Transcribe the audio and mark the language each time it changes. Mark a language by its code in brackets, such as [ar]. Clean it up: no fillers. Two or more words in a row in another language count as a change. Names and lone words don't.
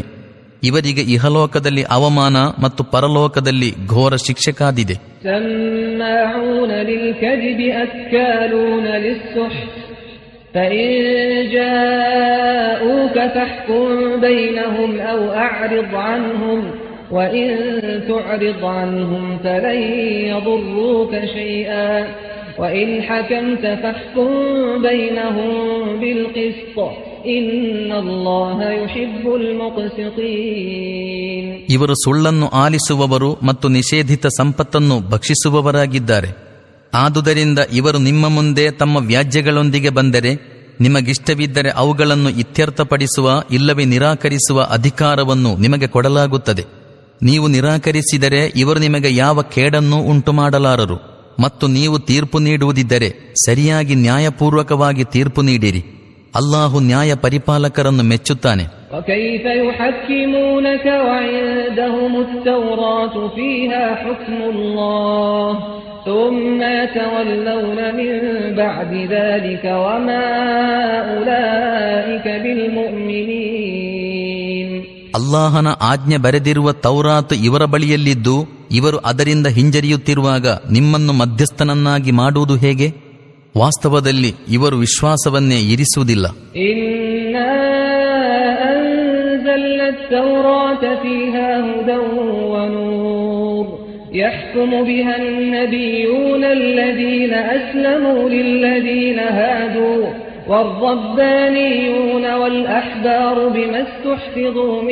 [kn] ಇವರಿಗೆ ಇಹಲೋಕದಲ್ಲಿ ಅವಮಾನ ಮತ್ತು ಪರಲೋಕದಲ್ಲಿ ಘೋರ ಶಿಕ್ಷೆ ಕಾದಿದೆ. [ar] سماعون للكذب أكالون للسحت فإن جاءوك فاحكم بينهم أو أعرض عنهم وَإِن تُعْرِضْ عَنْهُمْ فَلَن يَضُرُّوكَ شَيْئًا وَإِنْ حَكَمْتَ فَاحْكُم بَيْنَهُم بِالْقِسْطِ إِنَّ اللَّهَ يُحِبُّ الْمُقْسِطِينَ. [kn] ಇವರು ಸುಳ್ಳನ್ನು ಆಲಿಸುವವರು ಮತ್ತು ನಿಷೇಧಿತ ಸಂಪತ್ತನ್ನು ಭಕ್ಷಿಸುವವರಾಗಿದ್ದಾರೆ. ಆದುದರಿಂದ ಇವರು ನಿಮ್ಮ ಮುಂದೆ ತಮ್ಮ ವ್ಯಾಜ್ಯಗಳೊಂದಿಗೆ ಬಂದರೆ ನಿಮಗಿಷ್ಟವಿದ್ದರೆ ಅವುಗಳನ್ನು ಇತ್ಯರ್ಥಪಡಿಸುವ ಇಲ್ಲವೇ ನಿರಾಕರಿಸುವ ಅಧಿಕಾರವನ್ನು ನಿಮಗೆ ಕೊಡಲಾಗುತ್ತದೆ. ನೀವು ನಿರಾಕರಿಸಿದರೆ ಇವರು ನಿಮಗೆ ಯಾವ ಕೇಡನ್ನೂ ಉಂಟು ಮಾಡಲಾರರು. ಮತ್ತು ನೀವು ತೀರ್ಪು ನೀಡುವುದಿದ್ದರೆ ಸರಿಯಾಗಿ ನ್ಯಾಯಪೂರ್ವಕವಾಗಿ ತೀರ್ಪು ನೀಡಿರಿ. ಅಲ್ಲಾಹು ನ್ಯಾಯ ಪರಿಪಾಲಕರನ್ನು ಮೆಚ್ಚುತ್ತಾನೆ. [ar] وكيف يحكمونك وعندهم التوراة فيها حكم الله ثم يتولون من بعد ذلك وما أولئك بالمؤمنين. [kn] ಅಲ್ಲಾಹನ ಆಜ್ಞೆ ಬರೆದಿರುವ ತೌರಾತ್ ಇವರ ಬಳಿಯಲ್ಲಿದ್ದು ಇವರು ಅದರಿಂದ ಹಿಂಜರಿಯುತ್ತಿರುವಾಗ ನಿಮ್ಮನ್ನು ಮಧ್ಯಸ್ಥನನ್ನಾಗಿ ಮಾಡುವುದು ಹೇಗೆ? ವಾಸ್ತವದಲ್ಲಿ ಇವರು ವಿಶ್ವಾಸವನ್ನೇ ಇರಿಸುವುದಿಲ್ಲ. [ar] التوراة فيها هدى ونور يحكم بها النبيون الذين أسلموا للذين هادوا والربانيون والأحبار بما استحفظوا